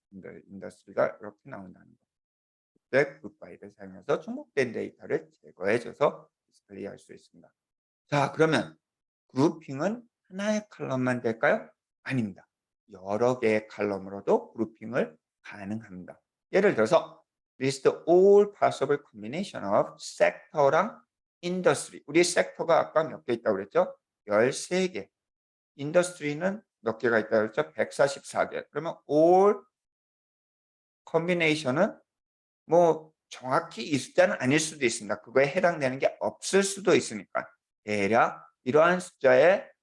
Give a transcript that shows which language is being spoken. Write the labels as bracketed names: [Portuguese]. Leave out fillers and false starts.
[Korean] 인더스트리가 이렇게 나온다는 것. 그때 굿바이를 사용해서 중복된 데이터를 제거해줘서 디스플레이 할 수 있습니다. 자, 그러면 그룹핑은 하나의 칼럼만 될까요? 아닙니다. 여러 개의 칼럼으로도 그룹핑을 가능합니다. 예를 들어서 [English] list all possible combination of sector랑 industry. [Korean] 우리 섹터가 아까 몇 개 있다고 그랬죠? 13개. 인더스트리는 몇 개가 있다고 그랬죠? 144개. 그러면 all combination은 뭐 정확히 이 숫자는 아닐 수도 있습니다. 그거에 해당되는 게 없을 수도 있으니까 대략 이러한 숫자의